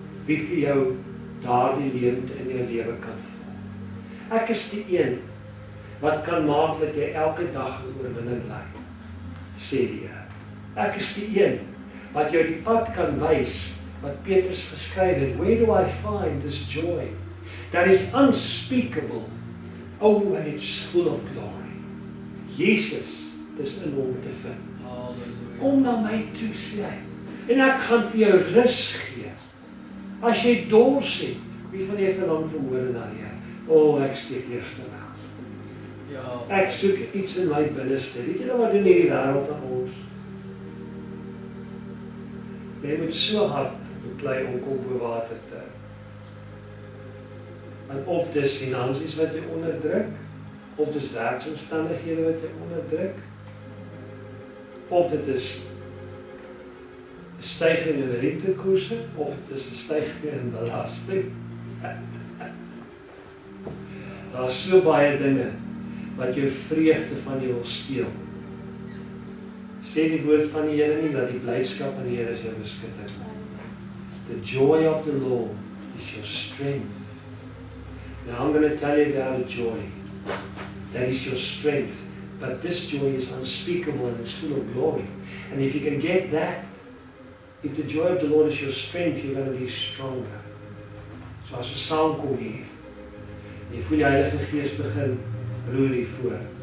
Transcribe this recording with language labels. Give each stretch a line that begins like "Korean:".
Afrikaans: Wie vir jou daardie leemte in jou lewe kan vul. Ek is die een wat kan maak dat jy elke dag 'n oorwinning bly, sê die Here. Ek is die een wat jou die pad kan wys wat Petrus geskryf het.
English: Where do I find this joy that is unspeakable? Oh, and it's full of glory. Jesus,
Afrikaans: dis in hom te vind. Halleluja. Kom na my toe, sê hy. En ek gaan vir jou rus gee. As jy dors het, wie van jy verlang vanmôre na die Here? O, ek steek eerste weg. Ja. Ek soek iets in my binneste. Weet jy nou wat doen hierdie wêreld aan ons? Jy moet so hard beklei om kop bo water te hou. Want of dis finansies wat jy onderdruk, of dis werksomstandighede wat jy onderdruk, of dit is 'n styging in rentekoerse, of dit is 'n styging in belasting. Daar is so baie dinge wat jou vreugde van jou wil steel. Sê die woord van die Here nie dat die blydskap van die Here is jou beskutting.
English: The joy of the Lord is your strength. Now I'm going to tell you about a joy. That is your strength. But this joy is unspeakable and it's full of glory. And if you can get that, if the joy of the Lord is your strength, you're going to be stronger.
Afrikaans: So as 'n saam kom hier, jy voel die Heilige Gees begin roer hier voor.